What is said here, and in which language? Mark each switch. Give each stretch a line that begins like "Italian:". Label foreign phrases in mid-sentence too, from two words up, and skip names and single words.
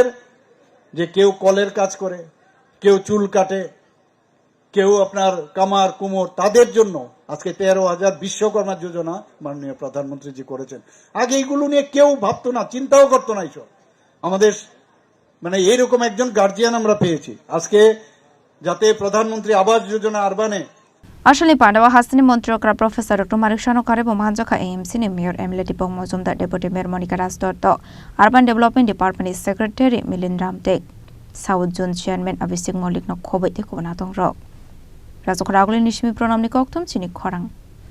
Bangla: যে কেউ কলের কাজ করে, কেউ চুল কাটে, কেউ আপনার কামার কুমোর, তাদের জন্য আজকে 13,000 বিশ্বকর্মা যোজনা মাননীয় প্রধানমন্ত্রীজি করেছেন। আগে এইগুলো নিয়ে কেউ ভাবতো না, চিন্তাও করতো না। এইসব আমাদের মানে এইরকম একজন গার্জিয়ান আমরা পেয়েছি আজকে, যাতে প্রধানমন্ত্রী আবাস যোজনা আরবানে
Kok Borok: Ashley Pandawa Hasani Montrokra Professor Dr. Marishano Karebo Manjaka AMC ni Mayor Emily Tipong Mozumdar Deputy Mayor Monica Rastorto Urban Development Department Secretary Milin Ramtek South Zone Chairman Abhishek Malik no Khobait Kobanatong Rock Razok Raguli Nishmi Pronamni Koktum Chini Khorang